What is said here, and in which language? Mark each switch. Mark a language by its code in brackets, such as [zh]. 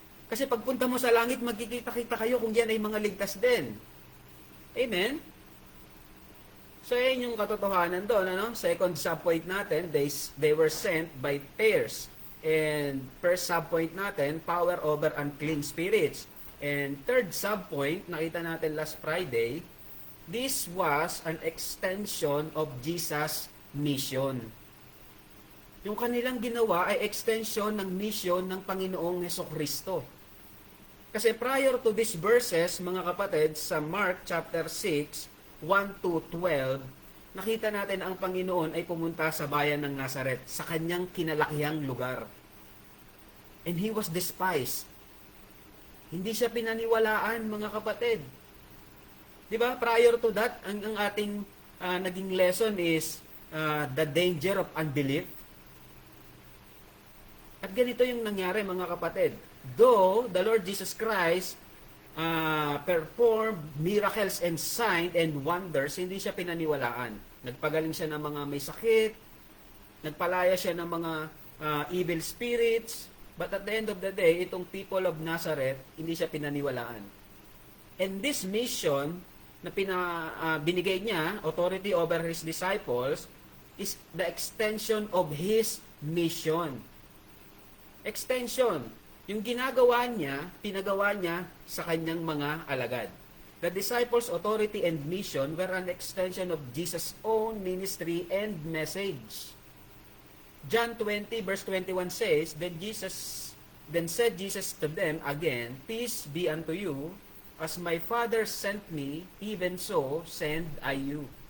[tl] Kasi pagpunta mo sa langit, magkikita-kita kayo kung yan ay mga ligtas din. Amen? So, yan yung katotohanan doon. Ano? [en] Second subpoint natin, they were sent by pairs. And first subpoint natin, power over unclean spirits. And third subpoint, [tl] nakita natin [en] last Friday, this was an extension of Jesus' mission. [tl] Yung kanilang ginawa ay extension ng mission ng Panginoong Hesukristo. Kasi [en] prior to these verses, [tl] mga kapatid, sa Mark chapter 6, 1 to 12, nakita natin ang Panginoon ay pumunta sa bayan ng Nazaret, sa kanyang kinalakihang lugar. [en] And He was despised. [tl] Hindi siya pinaniwalaan, mga kapatid. Di ba? [en] Prior to that, [tl] ang ating naging [en] lesson is the danger of unbelief. [tl] At ganito yung nangyari, mga kapatid. [en] Though the Lord Jesus Christ performed miracles and signs and wonders, [tl] hindi siya pinaniwalaan. Nagpagaling siya ng mga may sakit, nagpalaya siya ng mga [en] evil spirits, but at the end of the day, [tl] itong [en] people of Nazareth, [tl] hindi siya pinaniwalaan. [en] And this mission [tl] na binigay niya, [en] authority over His disciples, is the extension of His mission. Extension. [tl] Yung ginagawa niya, pinagawa niya sa kanyang mga alagad. [en] The disciples' authority and mission were an extension of Jesus' own ministry and message. John 20 verse 21 says, Then said Jesus to them again, Peace be unto you, as my Father sent me, even so send I you.